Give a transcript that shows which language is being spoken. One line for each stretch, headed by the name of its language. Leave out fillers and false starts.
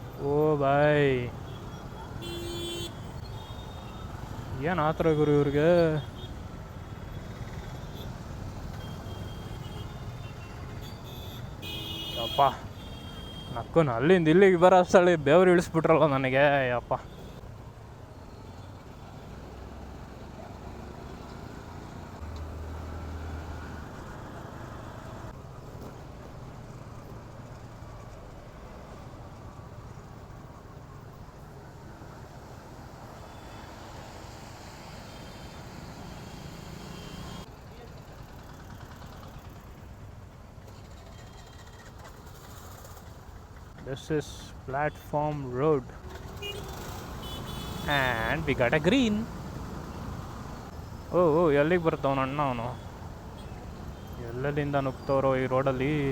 Kannada: ಓ ಬಾಯ್, ಏನು ಆ ಥರ ಗುರು ಇವ್ರಿಗೆ. ಅಪ್ಪ ನಕ್ಕೂನು ಅಲ್ಲಿಂದ ಇಲ್ಲಿಗೆ ಬರೋ ಅಷ್ಟಲ್ಲಿ ಬೆವರು ಇಳಿಸ್ಬಿಟ್ರಲ್ಲ ನನಗೆ.
English: ಅಪ್ಪ this is platform road and we got a green.
Kannada: ಓ ಎಲ್ಲಿಗೆ ಬರ್ತಾವನ ಅಣ್ಣ ಅವನು, ಎಲ್ಲೆಲ್ಲಿಂದ ನುಗ್ತವ್ರೋ ಈ ರೋಡಲ್ಲಿ.